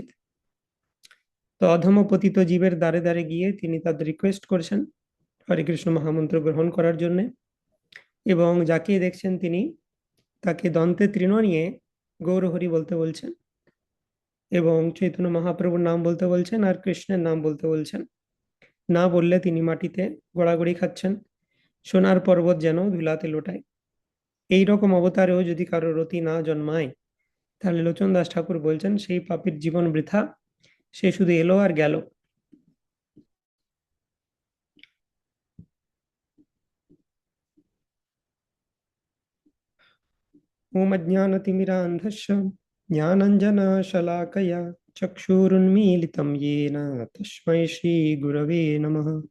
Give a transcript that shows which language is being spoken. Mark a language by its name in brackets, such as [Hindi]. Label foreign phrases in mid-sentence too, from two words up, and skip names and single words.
[Bangla] তো অধম পতিত জীবের দ্বারে দ্বারে গিয়ে তিনি তাদের রিকোয়েস্ট করছেন হরে কৃষ্ণ মহামন্ত্র গ্রহণ করার জন্য, এবং যাকে দেখছেন তিনি তাকে দন্তে তৃণ নিয়ে গৌর হরি বলতে বলছেন, এবং চৈতন্য মহাপ্রভুর নাম বলতে বলছেন আর কৃষ্ণের নাম বলতে বলছেন। না বললে তিনি মাটিতে গড়াগড়ি খাচ্ছেন, সোনার পর্বত যেন ধুলাতে লোটায়। এইরকম অবতারেও যদি কারো রতি না জন্মায়, তাহলে লোচন দাস ঠাকুর বলছেন সেই পাপীর জীবন বৃথা, সে শুধু এলো আর গেল। [Sanskrit] ओम अज्ञानतिमिरान्धस्य ज्ञानाञ्जनशलाकया चक्षुरुन्मीलितं येन तस्मै श्रीगुरवे नमः।